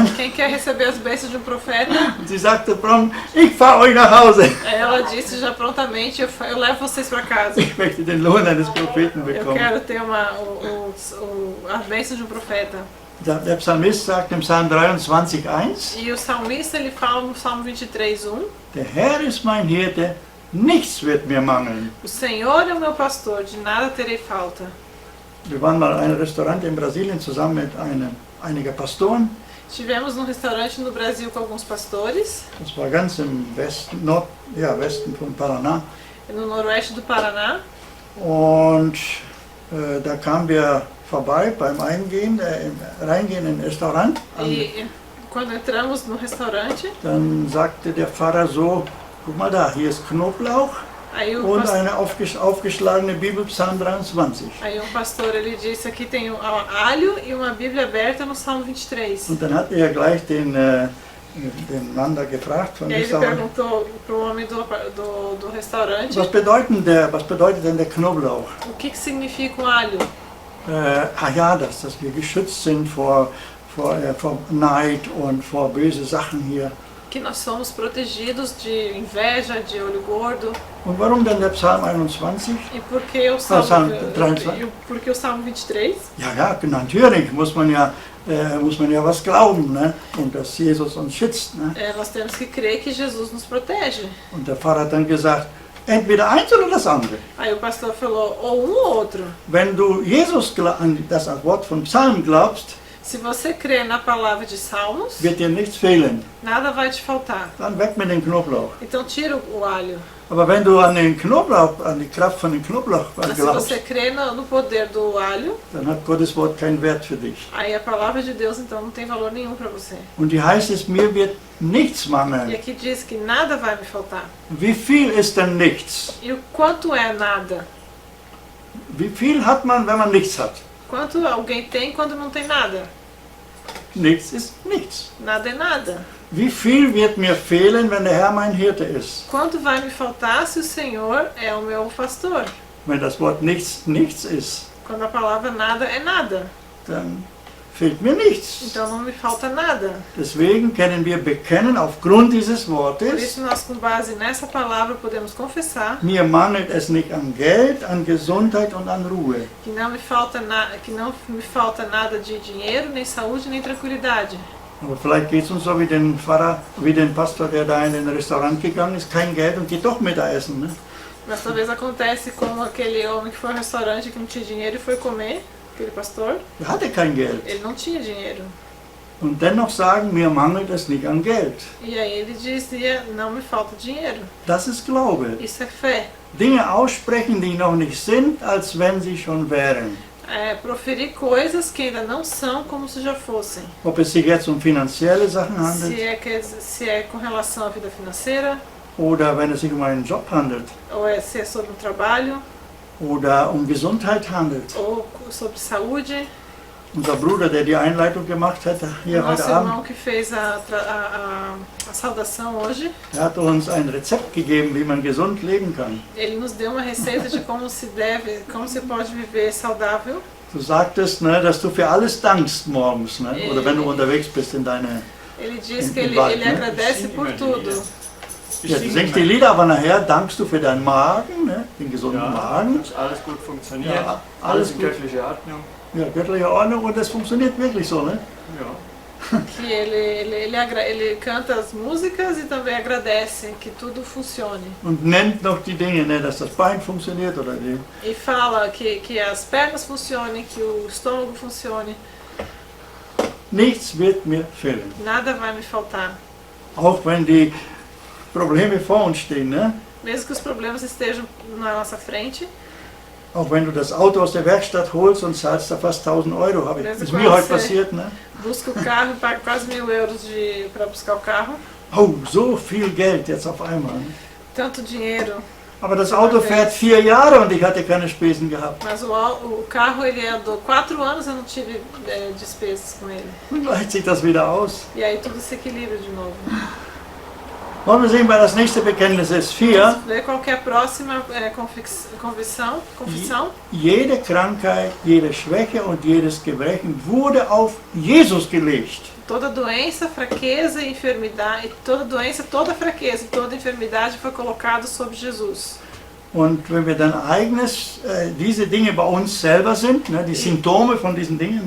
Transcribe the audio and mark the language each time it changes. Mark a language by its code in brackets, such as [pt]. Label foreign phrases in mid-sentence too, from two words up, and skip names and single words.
[pt] Quem quer receber as bênçãos de um profeta? [de] Und sie sagte prompt, ich fahre euch nach Hause. [pt] Aí ela disse já prontamente, eu levo vocês para casa. [de] Ich möchte den Lohn eines Propheten [pt] Eu [de] bekommen. [pt] quero ter as bênçãos de um profeta. [de] Der Psalmist sagt im Psalm 23,1, [pt] E o salmista ele fala no Salmo 23:1, [de] der Herr ist mein Hirte, nichts wird mir mangeln. [pt] o Senhor é o meu pastor, de nada terei falta. [de] Wir waren mal in einem Restaurant in Brasilien zusammen mit einigen Pastoren. [pt] Estivemos num restaurante no Brasil com alguns pastores, [de] Das war ganz im Westen, Westen von Paraná. [pt] no noroeste do Paraná. [de] Und da kamen wir vorbei beim Reingehen in ein Restaurant. [pt] E quando entramos no restaurante, [de] Dann sagte der Pfarrer so, guck mal da, hier ist Knoblauch [pt] aí o, [de] und [pt] pas- [de] eine aufgeschlagene Bibel, Psalm 23. [pt] aí um pastor ele disse aqui tem alho e uma Bíblia aberta no Salmo 23. [de] Und dann hat er gleich den Mann da gefragt von [pt] E aí ele [de] Restaurant, [pt] perguntou pro homem do restaurante [de] was bedeutet denn der Knoblauch? [pt] o que significa um alho. [de] Ja, dass wir geschützt sind vor Neid und vor böse Sachen hier. [pt] Que nós somos protegidos de inveja, de olho gordo. [de] Und warum denn der Psalm 21? [pt] E por que o Salmo, Salmo 23. por que o Salmo 23? [de] Ja, natürlich muss man ja was glauben, ne? Und dass Jesus uns schützt. Ne? [pt] Nós temos que crer que Jesus nos protege. [de] Und der Pfarrer hat dann gesagt, entweder eins oder das andere. [pt] Aí o pastor falou, ou um ou outro. [de] Wenn du an das Wort von Psalm glaubst, [pt] Se você crê na palavra de Salmos, [de] wird dir nichts fehlen. [pt] nada vai te faltar. [de] Dann weg mit dem Knoblauch. [pt] Então tira o alho. [de] Aber wenn du an die Kraft von dem Knoblauch [pt] Mas se [de] glaubst, [pt] você crê no poder do alho, [de] dann hat Gottes Wort keinen Wert für dich. [pt] aí a palavra de Deus então não tem valor nenhum para você. [de] Und hier heißt es, mir wird nichts [pt] E [de] mangeln. [pt] aqui diz que nada vai me faltar. [de] Wie viel ist denn nichts? [pt] E o quanto é nada? [de] Wie viel hat man, wenn man nichts hat? [pt] Quanto alguém tem quando não tem nada? [de] Nichts ist nichts. [pt] Nada é nada. [de] Wie viel wird mir fehlen, wenn der Herr mein Hirte ist? [pt] Quanto vai me faltar se o Senhor é o meu pastor? [de] Wenn das Wort nichts nichts ist, [pt] Quando a palavra nada é nada. [de] dann fehlt mir nichts. [pt] Então não me falta nada. [de] Deswegen können wir bekennen aufgrund dieses [pt] Por [de] Wortes, [pt] isso nós com base nessa palavra podemos confessar [de] mir mangelt es nicht an Geld, an Gesundheit und an Ruhe. [pt] que não me falta nada de dinheiro, nem saúde, nem tranquilidade. [de] Aber vielleicht geht es uns so wie den Pfarrer, wie den Pastor, der da in den Restaurant gegangen ist, kein Geld und geht doch mit essen. Ne? [pt] Mas talvez acontece como aquele homem que foi ao restaurante que não tinha dinheiro e foi comer, aquele pastor, [de] Er hatte kein Geld. [pt] ele não tinha dinheiro. [de] Und dennoch sagen, mir mangelt es nicht an Geld. [pt] E aí ele dizia, não me falta dinheiro. [de] Das ist Glaube. [pt] Isso é fé. [de] Dinge aussprechen, die noch nicht sind, als wenn sie schon wären. [pt] É proferir coisas que ainda não são como se já fossem. [de] Ob es sich jetzt um finanzielle Sachen handelt [pt] Se é com relação à vida financeira, [de] oder wenn es sich um einen Job handelt [pt] ou se é sobre um trabalho, [de] oder um Gesundheit handelt. [pt] ou sobre saúde. [de] Unser Bruder, der die Einleitung gemacht hat hier [pt] Nosso [de] heute Abend, [pt] irmão que fez a saudação hoje, [de] er hat uns ein Rezept gegeben, wie man gesund leben kann. [pt] ele nos deu uma receita de como se pode viver saudável. [de] Du sagtest, ne, dass du für alles dankst morgens, ne? Oder wenn du unterwegs bist in deine... [pt] Ele diz Em que ele [de] Wald, né? [pt] agradece por tudo. [de] Ja, du singst die Lieder, aber nachher dankst du für deinen Magen, ne? Den gesunden Magen. dass alles gut funktioniert, Ja, alles alles in gut. göttlicher Ordnung. Ja, göttliche Ordnung und das funktioniert wirklich so, ne? Ja. [pt] Que ele canta as músicas e também agradece que tudo funcione. [de] Und nennt noch die Dinge, ne? Dass das Bein funktioniert oder die... [pt] E fala que as pernas funcionem, que o estômago funcione. [de] Nichts wird mir fehlen. [pt] Nada vai me faltar. [de] Auch wenn die Probleme vor uns stehen, ne? [pt] Mesmo que os problemas estejam na nossa frente, [de] Auch wenn du das Auto aus der Werkstatt holst und zahlst da fast 1.000 Euro, ist mir heute passiert, ne? [pt] busca o carro e paga quase 1.000 euros para buscar o carro. [de] Oh, so viel Geld jetzt auf einmal. Ne? [pt] Tanto dinheiro. [de] Aber das Auto fährt 4 Jahre und ich hatte keine Spesen gehabt. [pt] Mas o carro ele andou 4 anos e eu não tive despesas com ele. [de] Und gleicht sich das wieder aus. [pt] E aí tudo se equilibra de novo. [de] Wollen wir sehen, weil das nächste Bekenntnis ist 4. [pt] Ver qual que é a próxima confissão. [de] Jede Krankheit, jede Schwäche und jedes Gebrechen wurde auf Jesus gelegt. [pt] Toda doença, fraqueza e enfermidade, toda doença, toda fraqueza e toda enfermidade foi colocado sobre Jesus. [de] Und wenn wir dann diese Dinge bei uns selber sind, ne, die Symptome von diesen Dingen,